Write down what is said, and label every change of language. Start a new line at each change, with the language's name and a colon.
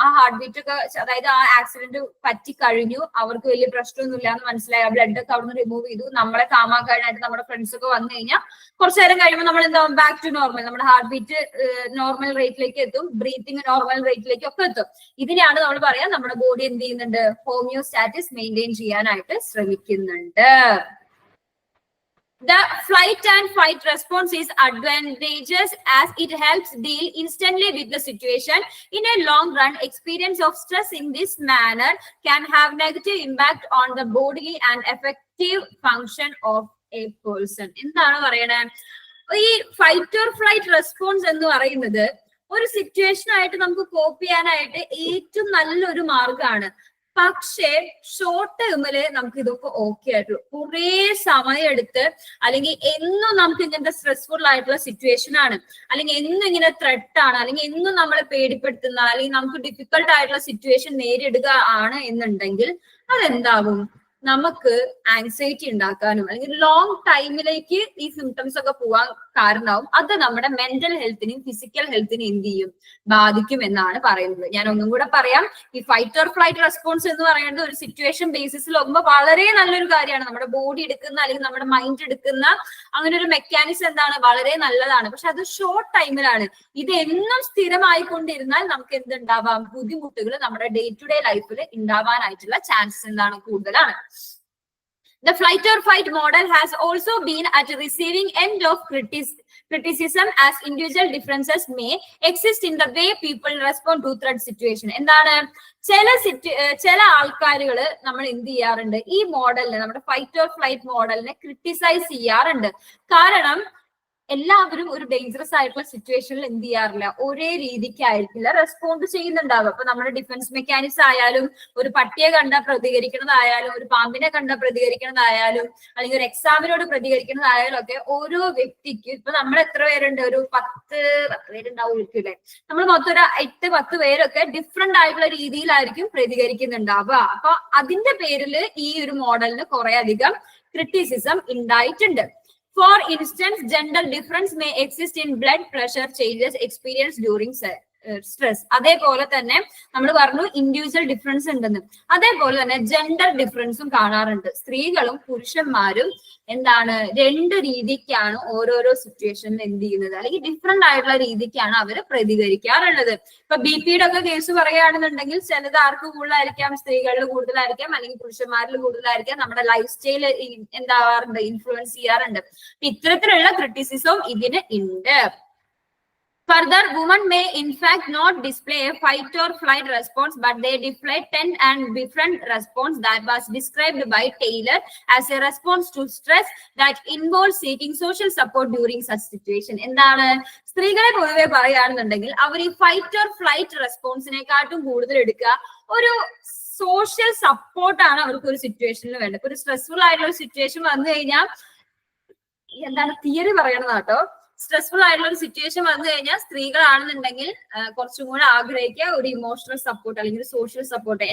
Malayalam: ആ heart beat ഒക്കെ, അതായത് ആ ആക്സിഡന്റ് പറ്റി കഴിഞ്ഞു, അവർക്ക് വലിയ പ്രശ്നമൊന്നും ഇല്ല എന്ന് മനസ്സിലായി, ആ ബ്ലഡ് ഒക്കെ അവിടുന്ന് റിമൂവ് ചെയ്തു, നമ്മളെ കാമാക്കാനായിട്ട് നമ്മുടെ ഫ്രണ്ട്സ് ഒക്കെ വന്നു കഴിഞ്ഞാൽ കുറച്ചു നേരം കഴിയുമ്പോൾ നമ്മൾ എന്താവും, ബാക്ക് ടു നോർമൽ, നമ്മുടെ ഹാർട്ട് ബീറ്റ് നോർമൽ റേറ്റിലേക്ക് എത്തും, ബ്രീത്തിങ് നോർമൽ റേറ്റിലേക്ക് ഒക്കെ എത്തും. ഇതിനെയാണ് നമ്മൾ പറയാം നമ്മുടെ ബോഡി എന്ത് ചെയ്യുന്നുണ്ട്, ഹോമിയോസ്റ്റാറ്റിസ് മെയിൻറ്റെയിൻ ചെയ്യാനായിട്ട് ശ്രമിക്കുന്നുണ്ട്.
English: The flight and fight response is advantageous as it helps deal instantly with the situation. In a long run, experience of stress in this manner can have negative impact on the bodily and effective function of a person.
Malayalam: എന്താണ് പറയണേ, ഈ fight or flight response എന്ന് പറയുന്നത് ഒരു situation ആയിട്ട് നമുക്ക് കോപ്പ് ചെയ്യാനായിട്ട് ഏറ്റവും നല്ലൊരു മാർഗമാണ്. പക്ഷേ ഷോർട്ട് ടേമില് നമുക്ക് ഇതൊക്കെ ഓക്കെ ആയിട്ടുള്ളൂ. കുറെ സമയം എടുത്ത് അല്ലെങ്കിൽ എന്നും നമുക്ക് ഇങ്ങനത്തെ സ്ട്രെസ്ഫുൾ ആയിട്ടുള്ള സിറ്റുവേഷൻ ആണ്, അല്ലെങ്കിൽ എന്നും ഇങ്ങനെ ത്രെട്ട് ആണ്, അല്ലെങ്കിൽ എന്നും നമ്മളെ പേടിപ്പെടുത്തുന്ന അല്ലെങ്കിൽ നമുക്ക് ഡിഫിക്കൽട്ട് ആയിട്ടുള്ള സിറ്റുവേഷൻ നേരിടുക ആണ് എന്നുണ്ടെങ്കിൽ അതെന്താകും, നമുക്ക് ആങ്സൈറ്റി ഉണ്ടാക്കാനും അല്ലെങ്കിൽ ലോങ് ടൈമിലേക്ക് ഈ സിംറ്റംസ് ഒക്കെ പോവാൻ കാരണമാവും. അത് നമ്മുടെ മെന്റൽ ഹെൽത്തിനെയും ഫിസിക്കൽ ഹെൽത്തിനെയും എന്ത് ചെയ്യും, ബാധിക്കും എന്നാണ് പറയുന്നത്. ഞാൻ ഒന്നും കൂടെ പറയാം, ഈ ഫൈറ്റ് ഓർ ഫ്ലൈറ്റ് റെസ്പോൺസ് എന്ന് പറയുന്നത് ഒരു സിറ്റുവേഷൻ ബേസിസിൽ നോക്കുമ്പോൾ വളരെ നല്ലൊരു കാര്യമാണ്. നമ്മുടെ ബോഡി എടുക്കുന്ന അല്ലെങ്കിൽ നമ്മുടെ മൈൻഡ് എടുക്കുന്ന അങ്ങനെ ഒരു മെക്കാനിസം എന്താണ്, വളരെ നല്ലതാണ്. പക്ഷെ അത് ഷോർട്ട് ടൈമിലാണ്. ഇത് എന്നും സ്ഥിരമായിക്കൊണ്ടിരുന്നാൽ നമുക്ക് എന്തുണ്ടാവാം, ബുദ്ധിമുട്ടുകൾ നമ്മുടെ ഡേ ടു ഡേ ലൈഫിൽ ഉണ്ടാവാനായിട്ടുള്ള ചാൻസസ് എന്താണ്, കൂടുതലാണ്.
English: The flight or fight model has also been at the receiving end of criticism as individual differences may exist in the way people respond to threat situation.
Malayalam: എന്താണ്, ചില ആൾക്കാരുകള് നമ്മൾ എന്ത് ചെയ്യാറുണ്ട്, ഈ മോഡലിനെ, നമ്മുടെ ഫൈറ്റ് ഓർ ഫ്ലൈറ്റ് മോഡലിനെ ക്രിട്ടിസൈസ് ചെയ്യാറുണ്ട്. കാരണം എല്ലാവരും ഒരു ഡേഞ്ചറസ് ആയിട്ടുള്ള സിറ്റുവേഷനിൽ എന്ത് ചെയ്യാറില്ല, ഒരേ രീതിക്കായിരിക്കില്ല റെസ്പോണ്ട് ചെയ്യുന്നുണ്ടാവുക. അപ്പൊ നമ്മുടെ ഡിഫൻസ് മെക്കാനിക്സ് ആയാലും, ഒരു പട്ടിയെ കണ്ട പ്രതികരിക്കുന്നതായാലും, ഒരു പാമ്പിനെ കണ്ട പ്രതികരിക്കുന്നതായാലും, അല്ലെങ്കിൽ ഒരു എക്സാമിനോട് പ്രതികരിക്കുന്നതായാലും ഒക്കെ ഓരോ വ്യക്തിക്ക്, ഇപ്പൊ നമ്മൾ എത്ര പേരുണ്ട്, ഒരു 10 പേരുണ്ടാവുമല്ലേ, നമ്മൾ മൊത്തം ഒരു 8-10 പേരൊക്കെ ഡിഫറെന്റ് ആയിട്ടുള്ള രീതിയിലായിരിക്കും പ്രതികരിക്കുന്നുണ്ടാവുക. അപ്പൊ അതിന്റെ പേരിൽ ഈ ഒരു മോഡലിന് കുറെ അധികം ക്രിറ്റിസിസം ഉണ്ടായിട്ടുണ്ട്.
English: For instance, gender difference may exist in blood pressure changes experienced during stress.
Malayalam: അതേപോലെ തന്നെ നമ്മൾ പറഞ്ഞു ഇൻഡിവിജ്വൽ ഡിഫറൻസ് ഉണ്ടെന്ന്, അതേപോലെ തന്നെ ജെൻഡർ ഡിഫറൻസും കാണാറുണ്ട്. സ്ത്രീകളും പുരുഷന്മാരും എന്താണ്, 2 രീതിക്കാണ് ഓരോരോ സിറ്റുവേഷനിൽ എന്ത് ചെയ്യുന്നത്, അല്ലെങ്കിൽ ഡിഫറെന്റ് ആയിട്ടുള്ള രീതിക്കാണ് അവർ പ്രതികരിക്കാറുള്ളത്. ഇപ്പൊ BP-യുടെ ഒക്കെ കേസ് പറയുകയാണെന്നുണ്ടെങ്കിൽ ചിലത് ആർക്ക് കൂടുതലായിരിക്കാം, സ്ത്രീകളിൽ കൂടുതലായിരിക്കാം, അല്ലെങ്കിൽ പുരുഷന്മാരിൽ കൂടുതലായിരിക്കാം. നമ്മുടെ ലൈഫ് സ്റ്റൈൽ എന്താവാറുണ്ട്, ഇൻഫ്ലുവൻസ് ചെയ്യാറുണ്ട്. ഇത്തരത്തിലുള്ള ക്രിറ്റിസിസം ഇതിന് ഉണ്ട്.
English: Further, women may in fact not display a fight or flight response, but they display tend and different response that was described by Taylor as a response to stress that involves seeking social support during such situation.
Malayalam: എന്താണ്, സ്ത്രീകളെ പൊതുവെ പറയുകയാണെന്നുണ്ടെങ്കിൽ അവർ ഈ fight or flight റെസ്പോൺസിനെക്കാട്ടും കൂടുതൽ എടുക്കുക ഒരു social സപ്പോർട്ടാണ് അവർക്ക് ഒരു സിറ്റുവേഷനിൽ വേണ്ടത്. ഒരു സ്ട്രെസ്ഫുൾ ആയിട്ടുള്ള സിറ്റുവേഷൻ വന്നു കഴിഞ്ഞാൽ എന്താണ് തിയറി പറയണതാട്ടോ, സ്ട്രെസ്ഫുൾ ആയിട്ടുള്ള ഒരു സിറ്റുവേഷൻ വന്നു കഴിഞ്ഞാൽ സ്ത്രീകളാണെന്നുണ്ടെങ്കിൽ കുറച്ചും കൂടെ ആഗ്രഹിക്കുക ഒരു ഇമോഷണൽ സപ്പോർട്ട് അല്ലെങ്കിൽ സോഷ്യൽ സപ്പോർട്ട്.